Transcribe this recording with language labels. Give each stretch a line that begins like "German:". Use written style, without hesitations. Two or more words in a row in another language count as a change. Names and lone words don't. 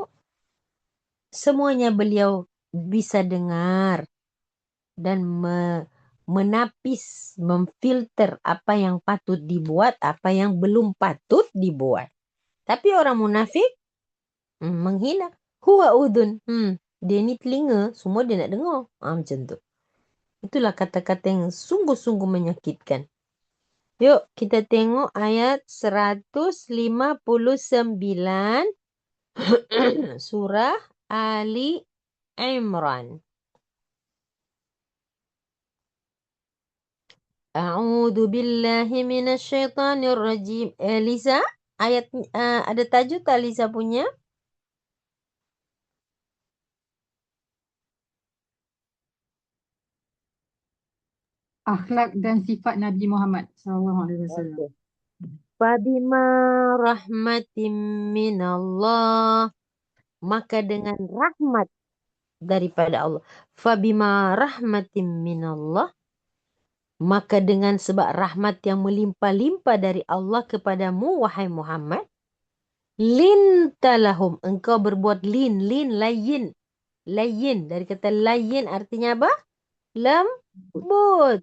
Malay: Semuanya beliau bisa dengar dan menapis, memfilter apa yang patut dibuat, apa yang belum patut dibuat. Tapi orang munafik menghina.
Arabic: هو أذن.
Malay: Dia ni telinga, semua dia nak dengar. Macam tu. Itulah kata-kata yang sungguh-sungguh menyakitkan. Yuk, kita tengok ayat 159 surah Ali Imran.
Arabic: أعوذ بالله من الشيطان الرجيم.
Malay: Lisa, ayat ada tajuk tak Lisa punya? Akhlak dan sifat Nabi Muhammad SAW. Okey.
Arabic: فبما رحمة من الله,
Malay: maka dengan rahmat daripada Allah.
Arabic: فبما رحمة من الله,
Malay: maka dengan sebab rahmat yang melimpah-limpah dari Allah kepadamu, wahai Muhammad, lintalahum, engkau berbuat layin, dari kata layin artinya apa? Lembut.